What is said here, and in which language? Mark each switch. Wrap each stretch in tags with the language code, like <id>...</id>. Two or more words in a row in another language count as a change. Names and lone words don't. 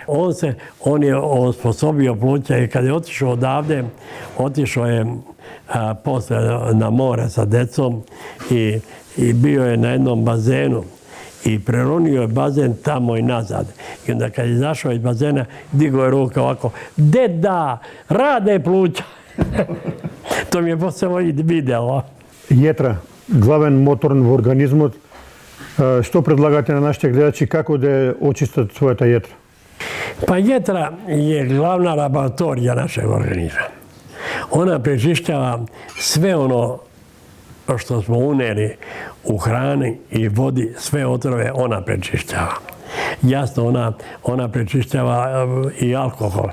<sr>On je osposobio pluća i kad je otišao odavde, otišao je posle na more sa decom i bio je na jednom bazenu. I preronio je bazen tamo i nazad. I onda kad je izašao iz bazena, digao je ruke ovako, deda, rade pluća. To mi je posebno video.</sr> <mk>Jetra, главен мотор во организмот. Што предлагате на нашите гледачи како да очистат својата јетра?</mk> <sr>Pa jetra je glavna laboratorija našeg organizma. Ona prečišćava sve ono što smo uneli u hrani i vodi, sve otrove ona prečišćava. Jasno, ona prečišćava i alkohol.</sr>